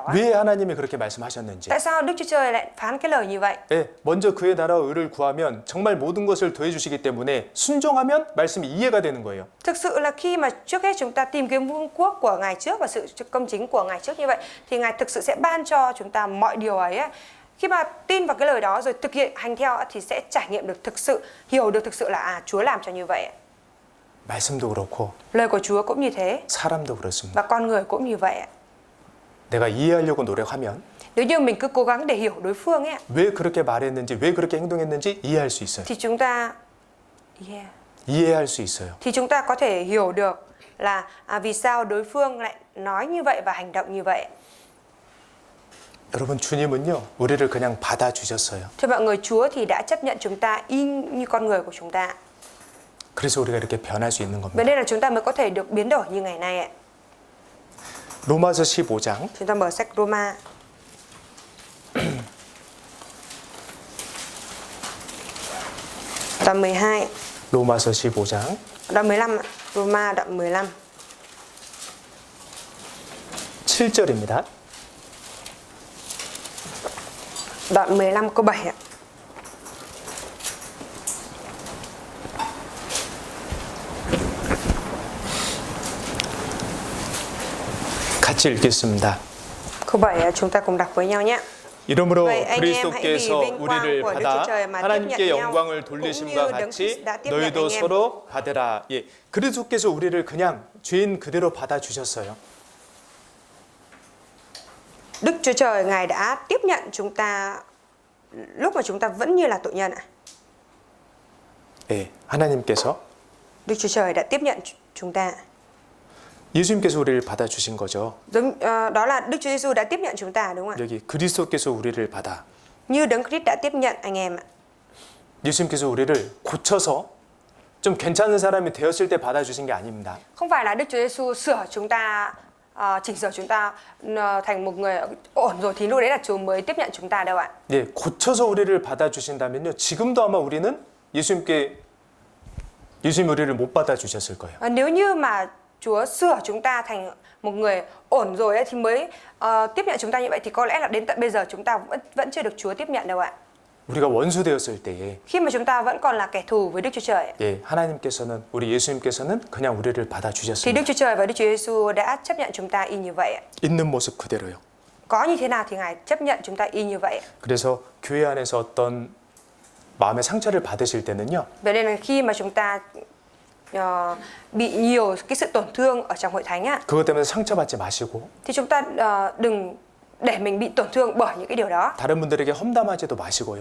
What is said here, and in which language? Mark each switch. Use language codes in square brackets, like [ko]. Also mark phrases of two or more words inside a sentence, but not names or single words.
[ko] 왜 하나님이 그렇게 말씀하셨는지. [vi] Tại sao Đức Chúa Trời lại phán cái lời như vậy? [ko] 예, 먼저 그의 나라와 의를 구하면 정말 모든 것을 더해 주시기 때문에 순종하면 말씀이 이해가 되는 거예요. [vi] Thực sự là khi mà trước hết chúng ta tìm kiếm vương quốc của Ngài trước và sự công chính của Ngài trước như vậy thì Ngài thực sự sẽ ban cho chúng ta mọi điều ấy. Khi mà tin vào cái lời đó rồi thực hiện hành theo thì sẽ trải nghiệm được thực sự, hiểu được thực sự là Chúa làm cho như vậy. [ko] 말씀도 그렇고 [vi] Lời của Chúa cũng như thế [ko] 사람도 그렇습니다. [vi] và con người cũng như vậy. [ko] 내가 이해하려고 노력하면 [vi] Nếu như mình cứ cố gắng để hiểu đối phương ấy [ko] 왜 그렇게 말했는지, 왜 그렇게 행동했는지 이해할 수 있어요. [vi] thì chúng ta [ko] 이해할 수 있어요. [vi] thì chúng ta có thể hiểu được là vì sao đối phương lại nói như vậy và hành động như vậy. [ko] 여러분, 주님은요, 우리를 그냥 받아주셨어요. [vi] Thưa mọi người, Chúa thì đã chấp nhận chúng ta y như con người của chúng ta. [ko] 그래서 우리가 이렇게 변할 수 있는 [vi] Vậy [ko] 겁니다. [vi] nên là chúng ta mới có thể được biến đổi như ngày nay ạ. [ko] 로마서 15장 [vi] Chúng ta mở sách Roma. Đoạn 12, [ko] 로마서 15장 [vi] đoạn 15 ạ. Roma đoạn 15. [ko] 7절입니다. [vi] Đoạn 15 câu 7 ạ. [ko] 같이 읽겠습니다. [vi] Câu 7 ạ, chúng ta cùng đọc với nhau nhé. [ko] 이러므로 [vi] Vậy anh em hãy vì [ko] 그리스도께서 [vi] vinh quang [ko] 우리를 [vi] của Đức [ko] 받아 [vi] Chúa Trời mà tiếp [ko] 하나님께 [vi] nhận nhau, [ko] 영광을 [vi] cũng [ko] 돌리심과 [vi] như Đấng [ko] 같이 [vi] Christ đã tiếp nhận [ko] 너희도 [vi] anh em. [ko] 서로 받으라. 예, 그리스도께서 우리를 그냥 죄인 그대로 받아 주셨어요. [vi] Đức Chúa Trời Ngài đã tiếp nhận chúng ta lúc mà chúng ta vẫn như là tội nhân ạ. [ko] 예, 하나님께서 [vi] Đức Chúa Trời đã tiếp nhận chúng ta. [ko] 예수님께서 우리를 받아 주신 거죠. [vi] Đó là Đức Chúa Giêsu đã tiếp nhận chúng ta đúng không ạ? [ko] 여기 그리스도께서 우리를 받아. [vi] Như Đấng Christ đã tiếp nhận anh em ạ. [ko] 예수님께서 우리를 고쳐서 좀 괜찮은 사람이 되었을 때 받아 주신 게 아닙니다. [vi] Không phải là Đức Chúa Giêsu sửa chúng ta, chỉnh sửa chúng ta thành một người ổn rồi thì lúc đấy là Chúa mới tiếp nhận chúng ta đâu ạ. [ko] 예, 고쳐서 우리를 받아 주신다면요. 지금도 아마 우리는 예수님 우리를 못 받아 주셨을 거예요. [vi] Nếu như mà Chúa sửa chúng ta thành một người ổn rồi ấy, thì mới tiếp nhận chúng ta như vậy thì có lẽ là đến tận bây giờ chúng ta vẫn chưa được Chúa tiếp nhận đâu ạ. [ko] 우리가 원수 되었을 때에 [vi] Khi mà chúng ta vẫn còn là kẻ thù với Đức Chúa Trời [ko] 예, 하나님께서는 우리 예수님께서는 그냥 우리를 받아 [vi] thì [ko] 주셨습니다. [vi] Đức Chúa Trời và Đức Chúa Giêsu đã chấp nhận chúng ta y như vậy ạ. [ko] 있는 모습 그대로요. [vi] Có như thế nào thì Ngài chấp nhận chúng ta y như vậy ạ. [ko] 그래서 교회 안에서 어떤 마음의 상처를 받으실 때는요. [vi] Vậy nên là khi mà chúng ta bị nhiều cái sự tổn thương ở trong hội thánh á, [ko] 그것 때문에 상처받지 마시고 [vi] thì chúng ta đừng để mình bị tổn thương bởi những cái điều đó, [ko] 다른 분들에게 험담하지도 마시고요.